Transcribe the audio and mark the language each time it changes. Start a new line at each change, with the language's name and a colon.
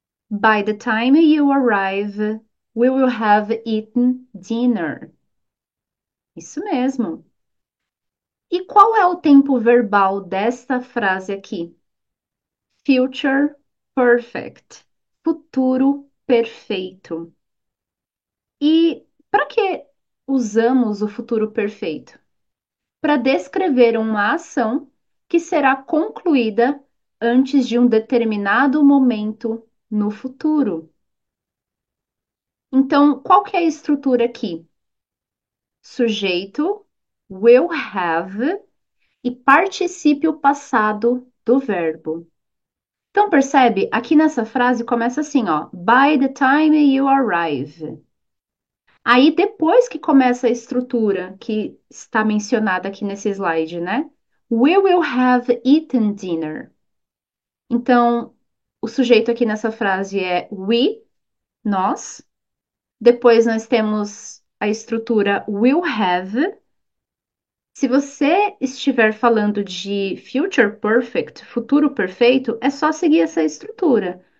English: By the time you arrive, we will have eaten dinner.
Portuguese: Isso mesmo. E qual é o tempo verbal desta frase aqui?
English: Future perfect.
Portuguese: Futuro perfeito. E para que usamos o futuro perfeito? Para descrever uma ação que será concluída antes de um determinado momento no futuro. Então, qual que é a estrutura aqui? Sujeito, will have e particípio passado do verbo. Então, percebe? Aqui nessa frase começa assim, ó.
English: By the time you arrive.
Portuguese: Aí, depois que começa a estrutura que está mencionada aqui nesse slide, né?
English: We will have eaten dinner.
Portuguese: Então, o sujeito aqui nessa frase é we, nós. Depois nós temos a estrutura will have. Se você estiver falando de future perfect, futuro perfeito, é só seguir essa estrutura.